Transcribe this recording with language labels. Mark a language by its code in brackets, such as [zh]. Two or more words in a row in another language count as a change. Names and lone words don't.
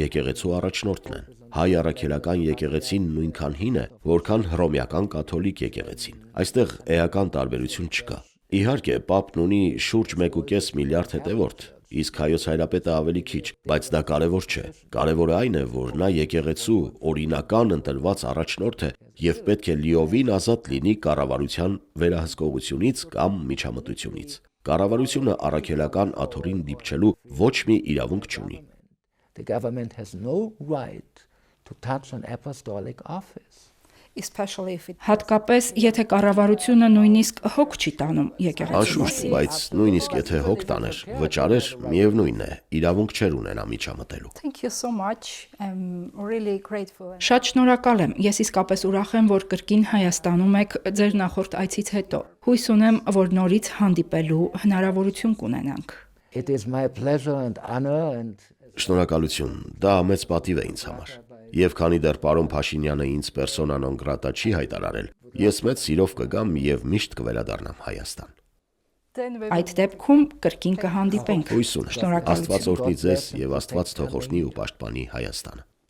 [hy] եկեղեցու առաջնորդն են։ Հայ առաքելական եկեղեցին նույնքան հին է, որքան հռոմեական կաթոլիկ եկեղեցին։ Այստեղ էական տարբերություն չկա։ Իհարկե, Պապն ունի շուրջ 1.5 միլիարդ հետևորդ, իսկ հայոց հայրապետը ավելի քիչ, բայց դա կարևոր չէ։ Կարևորը այն է, որ նա եկեղեցու օրինական ընտրված առաջնորդ է եւ պետք է լիովին ազատ լինի կառավարության վերահսկողությունից կամ միջամտությունից։ Կառավարությունը առաքելական աթոռին դիպչելու ոչ մի իրավունք չունի։ [en] The government has no right to touch an apostolic office. Especially if it [hy] Հատկապես, եթե կառավարությունը նույնիսկ հոգ չի տանում եկեղեցու Անշուշտ, մասին։ բայց նույնիսկ եթե հոգ տաներ, վճարեր, միևնույն է, իրավունք չեր ունենա միջամտելու։ [en] Thank you so much. I'm really grateful. [hy] Շատ շնորհակալ եմ։ Ես իսկապես ուրախ եմ, որ կրկին Հայաստանում եք ձեր նախորդ այցից հետո։ Հույս ունեմ, որ նորից հանդիպելու հնարավորություն կունենանք։ [en] It is my pleasure and honor and [hy] Շնորհակալություն, դա մեծ պատիվ է ինձ համար։ Եվ քանի դեռ պարոն Փաշինյանը ինձ [la] persona non grata [hy] չի հայտարարել, ես մեծ սիրով կգամ եւ միշտ կվերադառնամ Հայաստան։ [en] Then we [hy] Այդ դեպքում կրկին կհանդիպենք։ Հույս ունեմ։ Շնորհակալություն։ Աստված օրհնի ձեզ եւ Աստված թող օրհնի ու պաշտպանի Հայաստանը։